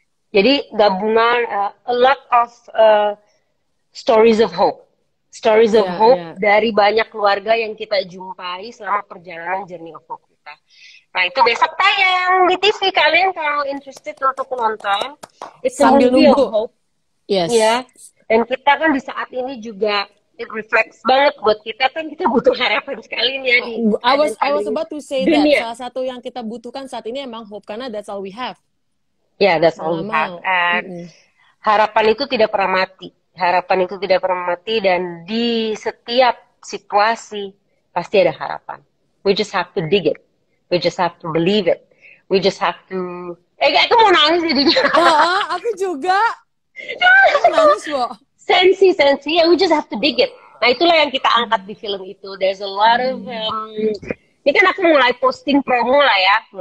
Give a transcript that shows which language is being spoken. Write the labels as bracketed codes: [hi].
[id] Jadi gabungan [en] a lot of stories of hope. Stories of hope [id] dari banyak keluarga yang kita jumpai selama perjalanan Journey of Hope kita. Nah itu besok tayang di TV, kalian kalau [en] interested [id] untuk nonton. [en] It's a movie of hope. Yes. [id] Ya. Dan kita kan di saat ini juga [en] it reflects [id] banget buat kita kan, kita butuh harapan sekali nih ya di [en] I was about to say [id] dunia. [en] That [id] salah satu yang kita butuhkan saat ini emang hope, karena [en] that's all we have. Yeah, that's all we have. And [id] harapan itu tidak pernah mati. Harapan itu tidak pernah mati, dan di setiap situasi pasti ada harapan. [en] We just have to dig it. We just have to believe it. We just have to... [id] aku mau nangis jadinya. Aku juga. Aku nangis kok. Sensi. [en] Yeah, we just have to dig it. [id] Nah itulah yang kita angkat di film itu. [en] There's a lot of... [id] ini kan aku mulai posting promo lah ya.